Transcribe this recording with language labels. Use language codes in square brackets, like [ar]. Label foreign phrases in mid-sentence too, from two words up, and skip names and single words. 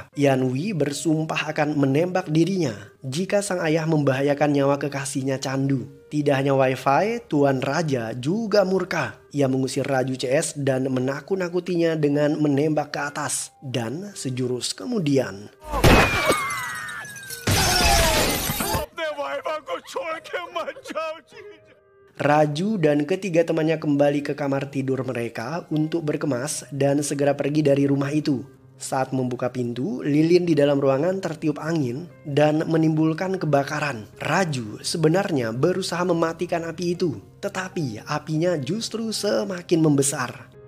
[id] Yanwi bersumpah akan menembak dirinya jika sang ayah membahayakan nyawa kekasihnya Chandu. Tidak hanya Wi-Fi, Tuan Raja juga murka. Ia mengusir Raju CS dan menakut-nakutinya dengan menembak ke atas. Dan sejurus kemudian, [hi] अपने वाइफा को छोड़ के मत जाओ जी। [id] Raju dan ketiga temannya kembali ke kamar tidur mereka untuk berkemas dan segera pergi dari rumah itu. Saat membuka pintu, lilin di dalam ruangan tertiup angin dan menimbulkan kebakaran. Raju sebenarnya berusaha mematikan api itu, tetapi apinya justru semakin membesar.